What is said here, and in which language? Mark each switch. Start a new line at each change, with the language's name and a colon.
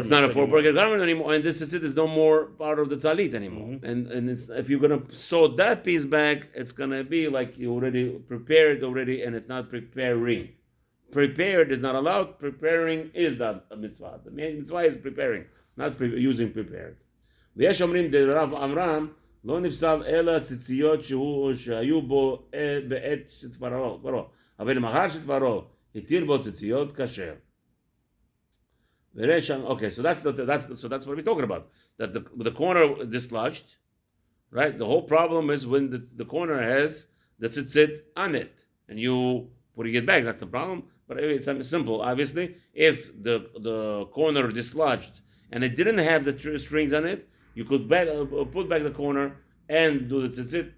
English: It's not a 4-bagger garment anymore, and this is it. Is no more part of the talit anymore. Mm-hmm. And it's, if you're gonna sew that piece back, it's gonna be like you already prepared already, and it's not preparing. Prepared is not allowed. Preparing is not a mitzvah. The main mitzvah is preparing, not using prepared.
Hebrew: ויש אומרים דרב עמרם לא נפסל אלא ציציות שהיו בו בעת שתברו. אבל מחר שתברו התיר בו ציציות כשר.
English: Okay, so that's what we're talking about. That the corner dislodged, right? The whole problem is when the corner has the tzitzit on it, and you putting it back. That's the problem. But it's simple. Obviously, if the corner dislodged and it didn't have the strings on it, you could put back the corner and do the tzitzit.